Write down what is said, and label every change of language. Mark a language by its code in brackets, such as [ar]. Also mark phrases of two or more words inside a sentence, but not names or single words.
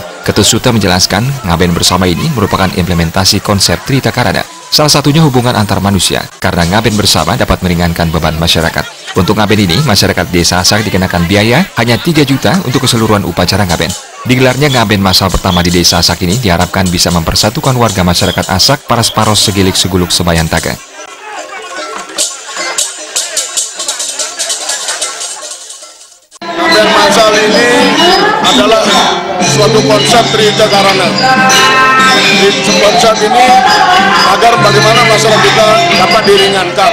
[id] Ketut Sute menjelaskan, ngaben bersama ini merupakan implementasi konsep Trita Karana. Salah satunya hubungan antar manusia, karena ngaben bersama dapat meringankan beban masyarakat. Untuk ngaben ini, masyarakat Desa Asak dikenakan biaya hanya 3 juta untuk keseluruhan upacara ngaben. Digelarnya ngaben massal pertama di Desa Asak ini diharapkan bisa mempersatukan warga masyarakat Asak [ban] paras-paros segilik seguluk sebayantaka. [id] Ngaben massal ini adalah suatu konsep Trita Karana. Di konsep ini agar bagaimana masyarakat kita dapat diringankan.